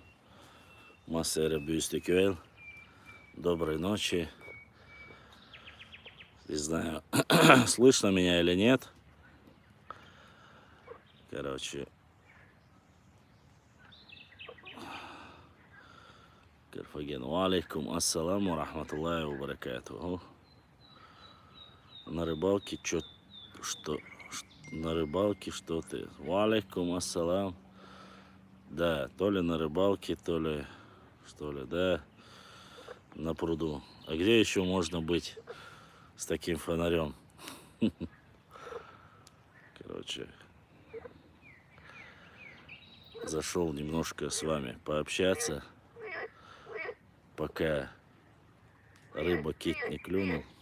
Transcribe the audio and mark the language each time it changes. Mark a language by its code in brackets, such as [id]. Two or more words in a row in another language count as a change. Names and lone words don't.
[ru] Масера Бюстикюэл. Доброй ночи. Не знаю, слышно меня или нет. Короче. Карфаген. [ar] عليكم السلام رحمة الله وبركاته. [ru] На рыбалке на рыбалке что ты? [ar] عليكم السلام. [ru] Да, то ли на рыбалке, то ли, что ли, да, на пруду. А где еще можно быть с таким фонарем? Короче, зашел немножко с вами пообщаться, пока рыба-кит не клюнул.